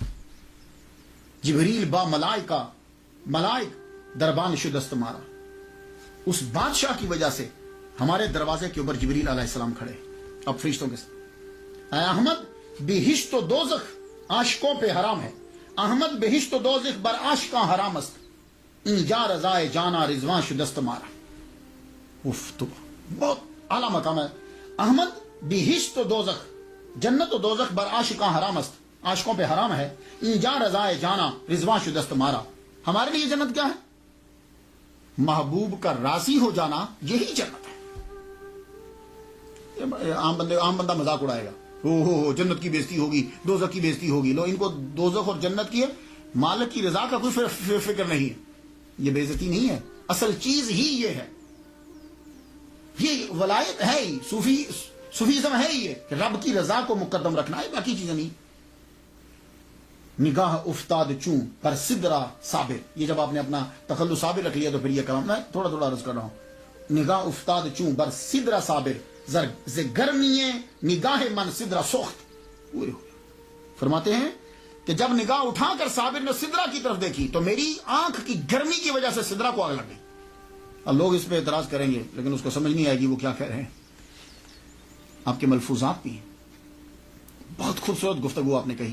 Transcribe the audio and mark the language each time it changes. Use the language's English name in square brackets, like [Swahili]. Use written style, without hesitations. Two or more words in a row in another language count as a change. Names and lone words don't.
[Persian] جبریل با ملائک دربان شدست مارا. [Urdu] اس بادشاہ کی وجہ سے ہمارے دروازے کے اوپر جبریل علیہ السلام کھڑے اب فرشتوں کے ساتھ. اے احمد بہشت و دوزخ عاشقوں پہ حرام ہے، [Persian] احمد بہشت و دوزخ بر عاشقاں حرام است، اینجا رضائے جانا رضوان شدست مارا. [Urdu] تو بہت اعلیٰ مقام ہے. [Persian] احمد بہشت و دوزخ، جنت و دوزخ بر عاشقاں حرام است، [Urdu] عاشقوں پہ حرام ہے، [Persian] اینجا رضائے جانا رضوان شدست مارا. [Urdu] ہمارے لیے جنت کیا ہے؟ محبوب کا راضی ہو جانا، یہی جنت ہے. عام بندہ مذاق اڑائے گا، ہو جنت کی بےزتی ہوگی، دوزخ کی بےزتی ہوگی. لو ان کو دوزخ اور جنت کی مالک کی رضا کا کوئی فکر نہیں ہے. یہ بےزتی نہیں ہے، اصل چیز ہی یہ ہے. یہ ولایت ہے ہی، صوفیزم ہے یہ کہ رب کی رضا کو مقدم رکھنا ہے، باقی چیزیں نہیں. [Persian] نگاہ افتاد چوں پر سدرا صابر، [Urdu] یہ جب آپ نے اپنا تخلص صابر رکھ لیا تو پھر یہ کلام میں تھوڑا عرض کر رہا ہوں. [Persian] نگاہ افتاد چوں بر سدرا صابر، ز گرمی نگاہ من سدرا سخت. [Urdu] فرماتے ہیں کہ جب نگاہ اٹھا کر صابر نے سدرا کی طرف دیکھی تو میری آنکھ کی گرمی کی وجہ سے سدرا کو آگ لگ گئی. اب لوگ اس پہ اعتراض کریں گے لیکن اس کو سمجھ نہیں آئے گی وہ کیا کہہ رہے ہیں. آپ کے ملفوظات بھی ہیں، بہت خوبصورت گفتگو آپ نے کہی.